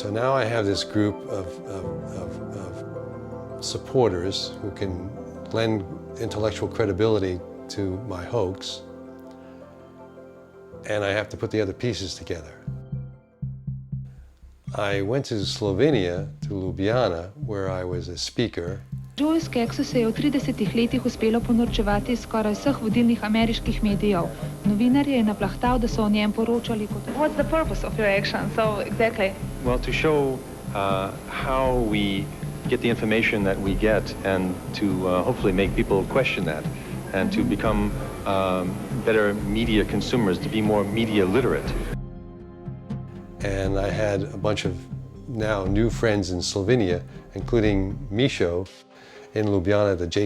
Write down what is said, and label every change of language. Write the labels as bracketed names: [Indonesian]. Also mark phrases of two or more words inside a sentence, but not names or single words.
[English] So now I have this group of supporters who can lend intellectual credibility to my hoax, and I have to put the other pieces together. I went to Slovenia, to Ljubljana, where I was a speaker. [Slovenian] Joe Skaggsu se je v 30 letih uspelo ponorčevati skoraj vseh vodilnih ameriških medijev. Novinarje je naplahtal, da so o njem poročali kot... [English] What's the purpose of your action? So, exactly. Well, to show how we get the information that we get, and to hopefully make people question that, and to become better media consumers, to be more media literate. And I had a bunch of now new friends in Slovenia, including Misho in Ljubljana, the J.